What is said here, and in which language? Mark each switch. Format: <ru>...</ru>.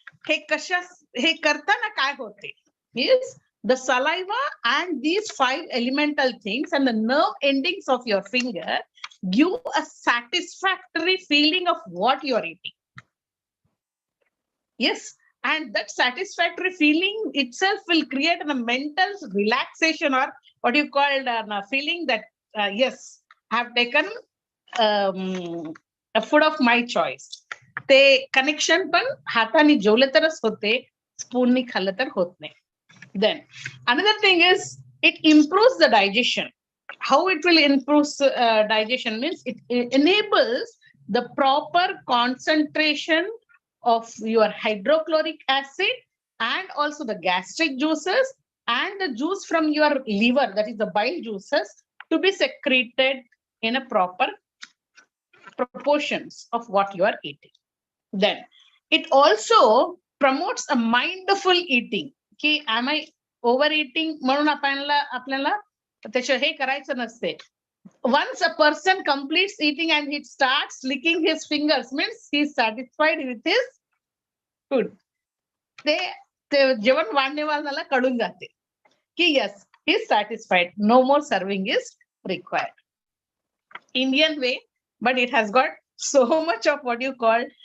<mr>हे करताना काय होते</mr> <en>is the saliva and these 5 elemental things and the nerve endings of your finger give a satisfactory feeling of what you are eating. Yes, and that satisfactory feeling itself will create a mental relaxation or what you call a feeling that yes, I have taken a food of my choice.</en> <mr>ते connection पण हाताने जेवले तरच होते, spoonनी खाल्लं तर होत नाही.</mr> <en>Then another thing is it improves the digestion. How it will improve digestion means it enables the proper concentration of your hydrochloric acid and also the gastric juices and the juice from your liver, that is the bile juices, to be secreted in a proper proportions of what you are eating. Then it also promotes a mindful eating.</en> <mr>की</mr> <en>am I overeating</en> <mr>म्हणून आपल्याला त्याच्या हे करायचं नसते.</mr> <en>Once a person completes eating and he starts licking his fingers means he is satisfied with his food.</en> <mr>ते जेवण वाढणेवाल्याला कळून जाते की</mr> <en>yes, he is satisfied, no more serving is required. Indian way, but it has got so much of what you call</en>